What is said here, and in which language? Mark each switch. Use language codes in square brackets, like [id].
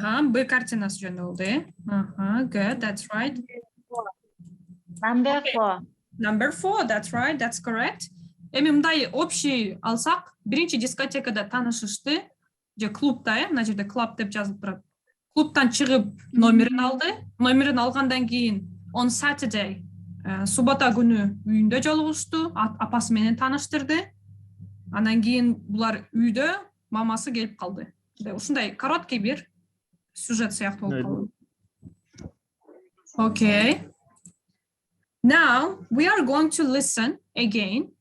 [ky] Б картинасы жөнүндө болду. [en] Good, that's right. Number 4. Number 4, that's right, that's correct. [ky] Эми мындай общий алсак, биринчи дискотекада таанышышты, же клубда, мына жерде клуб деп жазылып турат. Клубтан чыгып номерин алды. Номерин алгандан кийин [en] on Saturday, [ky] суббота күнү үйүндө жолугушту, апасы менен тааныштырды. Андан кийин булар үйдө, мамасы келип калды. Ушундай короткий бир сюжет сыяктуу болуп калды. [en] Okay. Now we are going to listen again.